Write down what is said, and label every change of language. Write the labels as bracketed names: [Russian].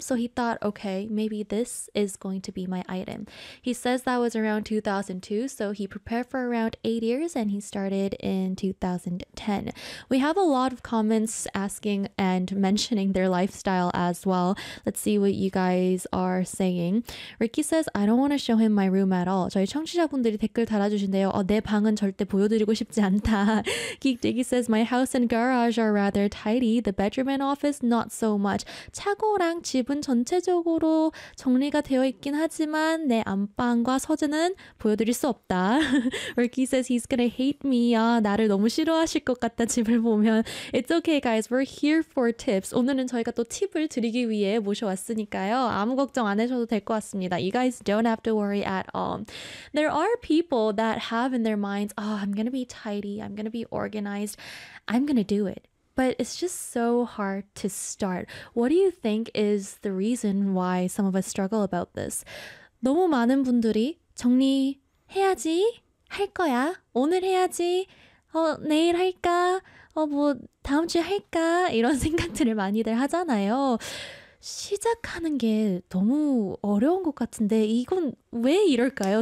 [English] So he thought, okay, maybe this is going to be my item. He says that was around 2002, so he prepared for around 8 years, and he started in 2010. We have a lot of comments asking and mentioning their lifestyle as well. Let's see what you guys are saying. Ricky says, I don't want to show him my room at all. [Korean] 저희 청취자분들이 댓글 달아주신대요. 내 방은 절대 보여드리고 싶지 않다. [English] Geek Diggy says, My house and garage are rather tidy. The bedroom and office, not so much. [Korean] 차고랑 집은 전체적으로 정리가 되어 있긴 하지만 내 안방과 서재는 보여드릴 수 없다. [English] Ricky says, He's gonna hate me. [Korean] 아, 나를 너무 싫어하실 것 같다. 집을 보면 [English] It's okay, guys. We're here for tips. [Korean] 오늘은 저희가 또 팁을 드리기 위해 모셔왔으니까요. 아무 걱정 안 하셔도 될것 같습니다. [English] You guys don't have to worry at all. There are people that have in their minds, oh, I'm gonna be tidy. I'm gonna be organized. I'm gonna do it. But it's just so hard to start. What do you think is the reason why some of us struggle about this? [Korean] 너무 많은 분들이 정리해야지 할 거야. 오늘 해야지. 내일 할까? 뭐, 다음 주에 할까? 이런 생각들을 많이들 하잖아요. 시작하는 게 너무 어려운 것 같은데, 이건 왜 이럴까요?